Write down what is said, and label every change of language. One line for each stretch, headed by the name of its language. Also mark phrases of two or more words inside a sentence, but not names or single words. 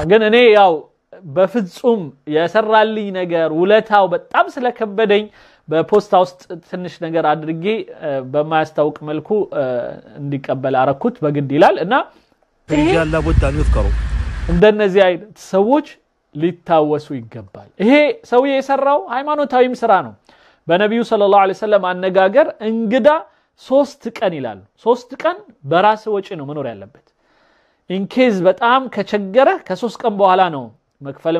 Amharic: ግን እኔ ያው በፍጹም የሰራልኝ ነገር ውለታው በጣም ስለከበደኝ በፖስታ ውስጥ ትንሽ ነገር አድርጌ በማያስታውቅ መልኩ እንዲቀበል አረኩት በግድ ይላል እና
Arabic: رجال لابد ان يذكروا
Amharic: እንደነዚህ አይነት ሰዎች ሊታወሱ ይገባል ይሄ ሰው የሰራው ሃይማኖታዊም ስራ ነው በነብዩ
Arabic: صلى الله عليه وسلم
Amharic: አነጋገር እንግዳ 3 ቀን ይላል 3 ቀን በራስ ወጪ ነው መኖር ያለበት
English: in case
Amharic: በጣም ከቸገረ ከ3 ቀን በኋላ ነው መክፈልም